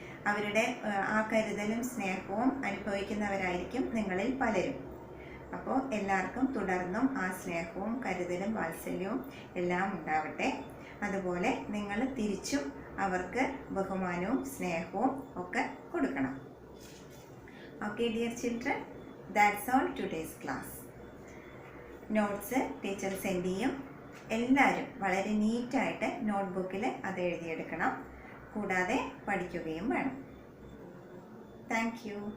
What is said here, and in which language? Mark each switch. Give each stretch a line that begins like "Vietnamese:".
Malayalam: അവരുടെ ആ കരുതലും സ്നേഹവും അനുഭവിക്കുന്നവരായിരിക്കും നിങ്ങളിൽ പലരും. അപ്പോൾ എല്ലാവർക്കും തുടർന്നും ആ സ്നേഹവും കരുതലും വാത്സല്യവും എല്ലാം ഉണ്ടാവട്ടെ. അതുപോലെ നിങ്ങൾ തിരിച്ചും അവർക്ക് ബഹുമാനവും സ്നേഹവും ഒക്കെ കൊടുക്കണം.
English: Okay dear children, that's all today's class.
Malayalam: Notes teacher send ചെയ്യും. എല്ലാവരും വളരെ നീറ്റായിട്ട് നോട്ട്ബുക്കിൽ അത് എഴുതിയെടുക്കണം. കൂടാതെ പഠിക്കുകയും വേണം. Thank you.